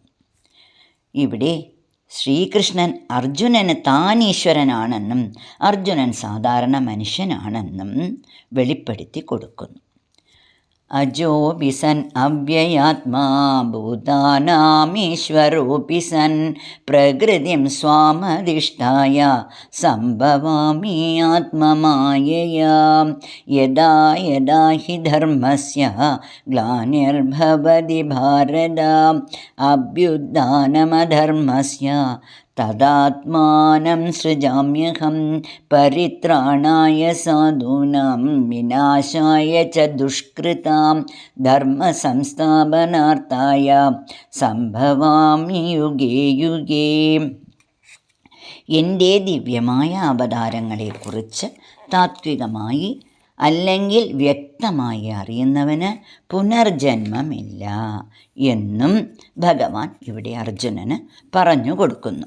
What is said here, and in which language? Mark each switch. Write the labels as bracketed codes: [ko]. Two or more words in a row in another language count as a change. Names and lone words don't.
[ml] ഇവിടെ ശ്രീകൃഷ്ണൻ അർജുനന് താൻ ഈശ്വരനാണെന്നും അർജുനൻ സാധാരണ മനുഷ്യനാണെന്നും വെളിപ്പെടുത്തി കൊടുക്കുന്നു. [sa] अजोऽपि सन् अव्ययात्मा भूतानामीश्वरोऽपि सन् प्रकृतिं स्वामधिष्ठाय सम्भवामि आत्ममायया यदा यदा हि धर्मस्य ग्लानिर्भवति भारत अभ्युत्थानमधर्मस्य तदात्मानं सृजाम्यहम् परित्राणाय साधूनां विनाशाय च दुष्कृताम् धर्मसंस्थापनार्थाय सम्भवामि युगे युगे. [ml] എൻ്റെ ദിവ്യമായ അവതാരങ്ങളെക്കുറിച്ച് താത്വികമായി അല്ലെങ്കിൽ വ്യക്തമായി അറിയുന്നവന് പുനർജന്മമില്ല എന്നും ഭഗവാൻ ഇവിടെ അർജുനന് പറഞ്ഞു കൊടുക്കുന്നു.